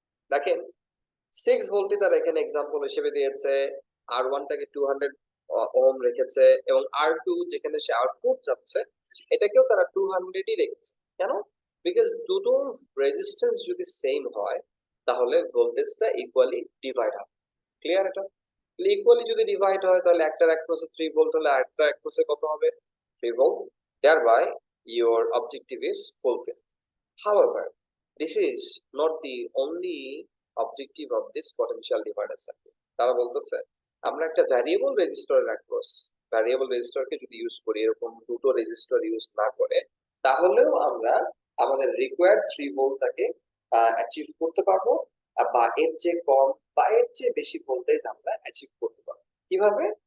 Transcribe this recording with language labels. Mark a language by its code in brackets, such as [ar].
[bn] দেখেন 6 ভোল্টই তারা এখানে এক্সাম্পল হিসেবে দিয়েছে, আর ওয়ানটাকে 200 ওহম রেখেছে, এবং আর টু যেখানে সে আউটপুট যাচ্ছে এটাকেও তারা 200ই রেখেছে। কেন? বিকজ দুটো রেজিস্ট্যান্স যদি সেম হয় তাহলে ভোল্টেজটা ইকুয়ালি ডিভাইড হবে। ক্লিয়ার? এটা ইকুয়ালি যদি ডিভাইড হয় তাহলে একটার অ্যাক্রসে 3 ভোল্ট হলে আরেকটার অ্যাক্রসে কত হবে? 3 volt. [en] thereby your objective is fulfilled. However, this is not the only objective of this potential divider circuit. [bn] তারা বলতেছে আমরা একটা ভ্যারিয়েবল রেজিস্টরের অ্যাক্রস, ভ্যারিয়েবল রেজিস্টরকে যদি ইউজ করি, এরকম দুটো রেজিস্টর ইউজ না করে, তাহলেও আমরা আমাদের রিকোয়ার্ড 3 ভোল্টটাকে অ্যাচিভ করতে পারবো, বা এর চেয়ে কম বা এর চেয়ে বেশি ভোল্টেজ আমরা অ্যাচিভ করতে পারবো। কিভাবে?